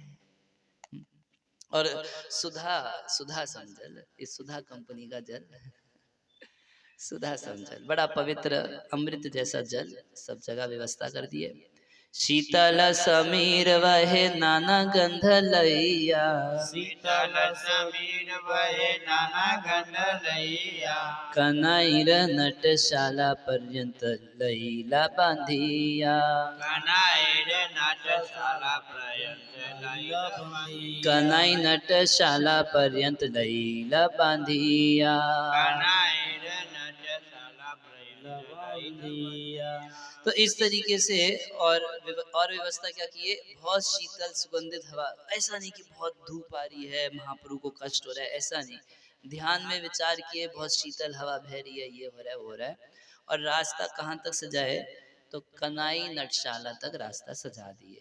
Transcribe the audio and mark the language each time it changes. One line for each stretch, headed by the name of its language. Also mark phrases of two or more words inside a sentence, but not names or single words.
Hindi: और सुधा, सुधा समझल, इस सुधा कंपनी का जल, सुधा समझल बड़ा पवित्र अमृत जैसा जल, सब जगह व्यवस्था कर दिए।
Bangla: শীতল সমীর বহে নানা গন্ধ লইয়া, শীতল সমীর বহে নানা গন্ধ লইয়া, কানাইর নাটশালা পর্যন্ত লইলা বান্ধিয়া, কানাইর নাটশালা পর্যন্ত লইলা বান্ধিয়া, কানাই নাটশালা পর্যন্ত লইলা বান্ধিয়া। কানাইর নাটশালা পর্যন্ত লইলা বান্ধিয়া।
Hindi: तो इस तरीके से, और व्यवस्था क्या की है, बहुत शीतल सुगंधित हवा। ऐसा नहीं कि बहुत धूप आ रही है, महाप्रभु को कष्ट हो रहा है, ऐसा नहीं। ध्यान में विचार किए, बहुत शीतल हवा बह रही है, ये हो रहा है, वो हो रहा है। और रास्ता कहाँ तक सजाए, तो कनाई नटशाला तक रास्ता सजा दिए।